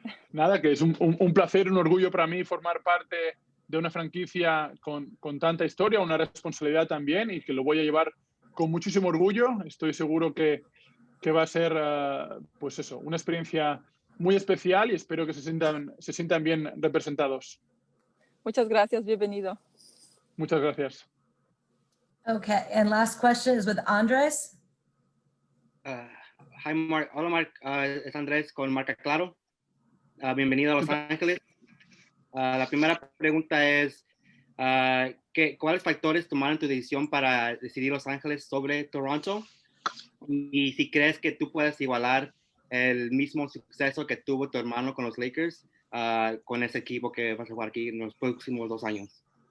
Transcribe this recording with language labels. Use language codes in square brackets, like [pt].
[es] Nada, que es un placer, un orgullo para mí formar parte de una franquicia con tanta historia, una responsabilidad también, y que lo voy a llevar con muchísimo orgullo. Estoy seguro que va a ser, pues eso, una experiencia muy especial, y espero que se sientan bien representados. Muchas gracias, bienvenido. Muchas gracias. [en] Okay, and last question is with Andres. Hi, Marc. [es] Hola, [en] Marc. [es] Es Andrés con Marca Claro. Bienvenido a Los Ángeles. La primera pregunta es, ¿cuáles factores tomaron tu decisión para decidir Los Ángeles sobre Toronto? Y si crees que tú puedes igualar el mismo suceso que tuvo tu hermano con los Lakers con ese equipo que vas a jugar aquí en los próximos 2 años.